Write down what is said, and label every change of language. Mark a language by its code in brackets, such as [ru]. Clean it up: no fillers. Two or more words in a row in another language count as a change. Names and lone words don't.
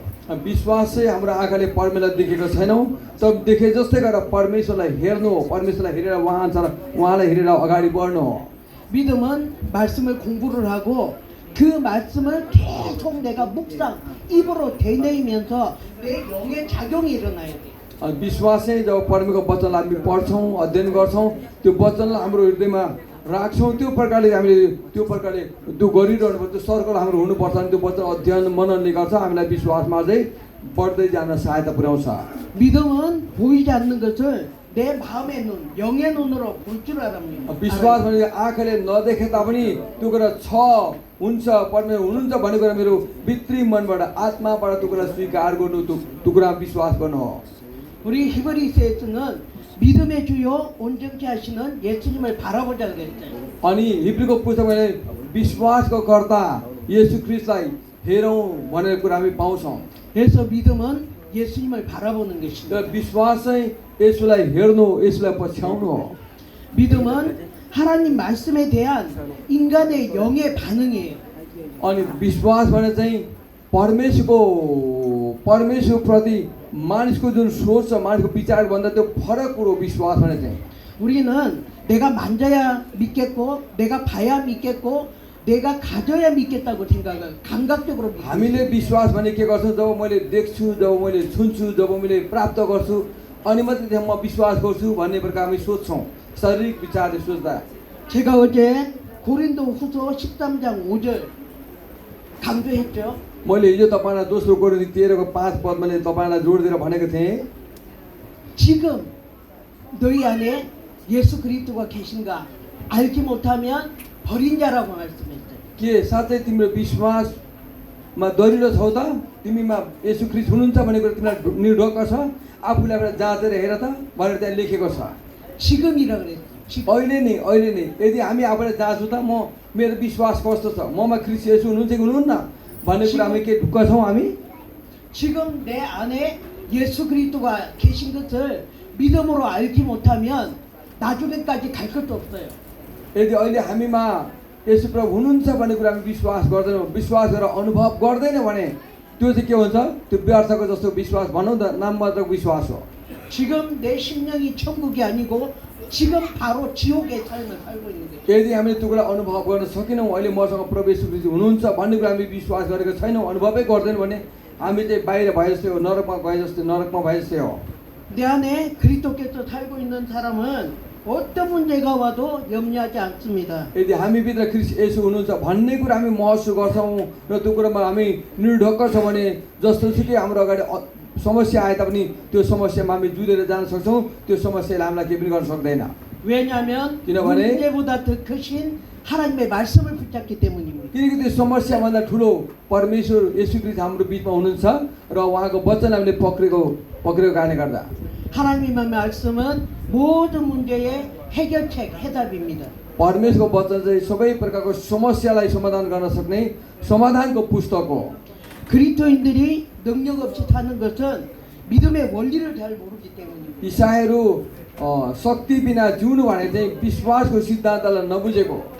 [ne] विश्वास चाहिँ हाम्रो आँखाले परमेश्वरलाई देखेको छैनौँ तब देखे जस्तै गरेर परमेश्वरलाई हेर्नु हो। परमेश्वरलाई हेरेर उहाँलाई हेरेर अगाडि बढ्नु हो। [ko] 믿음은 말씀을 공부를 하고 그 말씀을 계속 내가 묵상 입으로 되뇌이면서 내 영의 작용이 일어나야 돼요. [ne] अनि विश्वास चाहिँ जब परमेश्वरको वचनलाई हामी पढ्छौँ अध्ययन गर्छौँ त्यो वचनलाई हाम्रो हृदयमा राख्छौँ त्यो प्रकारले हामीले त्यो गरिरहनु पर्छ। त्यो सर्कल हाम्रो हुनुपर्छ अनि त्यो वचन अध्ययन मननले गर्छ हामीलाई विश्वासमा चाहिँ बढ्दै जान सहायता पुर्याउँछ। [ko] 믿음은 보이지 않는 것을 내 마음의 눈, 영의 눈으로 볼 줄 알합니다. [ne] विश्वास भने आँखाले नदेखे तापनि त्यो कुरा छ हुन्छ परमेश्वर हुनुहुन्छ भन्ने कुरा मेरो भित्री मनबाट आत्माबाट त्यो कुरा स्वीकार गर्नु त्यो कुरा विश्वास गर्नु हो। [ko] 우리 히브리서에서는 믿음의 주요 온전케 하시는 예수님을 바라보자 그랬어요. [ne] अनि हिब्रूको पुस्तकमा विश्वासको कर्ता येशू ख्रीष्टलाई हेरौँ भनेर कुरा हामी पाउँछौँ। [ko] 그래서 믿음은 예수님을 바라보는 것입니다. [ne] तर विश्वास चाहिँ येशूलाई हेर्नु येशूलाई पछ्याउनु हो। [ko] 믿음은 하나님 말씀에 대한 인간의 영의 반응이에요. [ne] अनि विश्वास भने चाहिँ परमेश्वरप्रति मानिसको जुन सोच छ मानिसको विचार भन्दा त्यो फरक कुरो विश्वास भने चाहिँ [ko] 우리는 내가 만져야 믿겠고 내가 봐야 믿겠고 내가 가져야 믿겠다고 생각을 감각적으로 믿습니다. [ne] हामीले विश्वास भने के गर्छौँ? जब मैले देख्छु जब मैले छुन्छु जब मैले प्राप्त गर्छु अनि मात्रै त्यहाँ म विश्वास गर्छु भन्ने प्रकार हामी सोच्छौँ शारीरिक विचारले सोच्दा। [ko] 제가 어제 고린도 후서 13장 5절 강조했죠. [ne] मैले हिजो तपाईँलाई दोस्रो कोरिन्थी 13को 5 पदमा तपाईँलाई जोड दिएर भनेको थिएँ [ko] 지금 너희 안에 예수 그리스도가 계신가 알지 못하면 버린 자라고 말씀했어요. [ne] के साँच्चै तिम्रो विश्वासमा दरिलो छौ त? तिमीमा येशू ख्रीष्ट हुनुहुन्छ भन्ने कुरा तिमीलाई निर्धोक छ? आफूलाई एउटा जाँचेर हेर त भनेर त्यहाँ लेखेको छ। [ko] 지금이라 그랬어요. [ne] अहिले नि यदि हामी आफूलाई जाँचौँ त म मेरो विश्वास कस्तो छ ममा ख्रिस्ट येशू हुनुहुन्छ कि हुनुहुन्न भन्ने कुरा हामी के ढुक्क छौँ हामी [ko] 지금 내 안에 예수 그리스도가 계신 것을 믿음으로 알지 못하면 나중에까지 갈 것도 없어요. [ne] यदि अहिले हामीमा येशू प्रभु हुनुहुन्छ भन्ने कुरा हामी विश्वास गर्दैनौँ विश्वास गरेर अनुभव गर्दैन भने त्यो चाहिँ के हुन्छ त्यो व्यर्थको जस्तो विश्वास भनौँ न नाममात्रको विश्वास हो [ko] 지금 내 심령이 천국이 아니고 지금 바로 지옥의 삶을 살고 있는 거예요. [ne] यदि हामीले त्यो कुरा अनुभव गर्न सकेनौँ अहिले मसँग प्रभु येशू ख्रीष्ट हुनुहुन्छ भन्ने कुरा हामी विश्वास गरेको छैनौँ अनुभवै गर्दैनौँ भने हामी चाहिँ बाहिर भए जस्तै हो नरकमा भए जस्तै हो [ko] 내 안에 그리스도께서 살고 있는 사람은 어떤 문제가 와도 염려하지 않습니다. [ne] यदि हामीभित्र ख्रीष्ट येशू हुनुहुन्छ भन्ने कुरा हामी महसुस गर्छौँ र त्यो कुरामा हामी निर्ढक्क छौँ भने जस्तोसुकै हाम्रो अगाडि समस्या आए तापनि त्यो समस्यामा हामी जुधेर जान सक्छौँ त्यो समस्याले हामीलाई केही पनि गर्न सक्दैन [ko] 왜냐하면 [ne] किनभने [ko] 문제보다 더 크신 하나님의 말씀을 붙잡기 때문입니다. [ne] किनकि त्यो समस्याभन्दा ठुलो परमेश्वर येशू ख्रीष्ट हाम्रो बिचमा हुनुहुन्छ र उहाँको वचन हामीले पक्रेको कारणले गर्दा [ko] 하나님의 말씀은 모든 문제의 해결책, 해답입니다. [ne] परमेश्वरको वचन चाहिँ सबै प्रकारको समस्यालाई समाधान गर्न सक्ने समाधानको पुस्तक हो [ko] 그리스도인들이 능력 없이 사는 것은 믿음의 원리를 잘 모르기 때문입니다. [ne] इसाईहरू शक्ति बिना जिउनु भने चाहिँ विश्वासको सिद्धान्तलाई नबुझेको